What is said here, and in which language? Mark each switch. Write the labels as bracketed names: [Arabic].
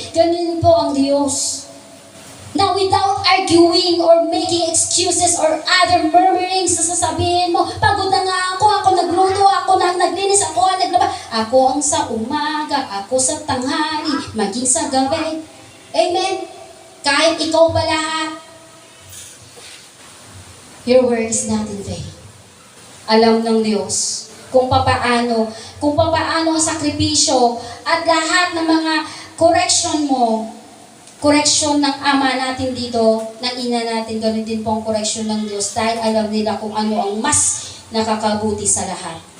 [Filipino] Ganun po ang Diyos. [English] Now, without arguing or making excuses or other murmurings, [Filipino] sasabihin mo, pagod na nga ako nagluto, ako na naglinis, ako ang naglaba, ako ang sa umaga, ako sa tanghali, maging sa gabi. Amen? Kahit ikaw pa lahat, [English] your word is not in vain. [Filipino] Alam ng Diyos kung papaano ang sakripisyo at lahat ng mga correction mo, correction ng Ama natin dito, ng Ina natin, ganoon din po ang correction ng Diyos dahil alam nila kung ano ang mas nakakabuti sa lahat.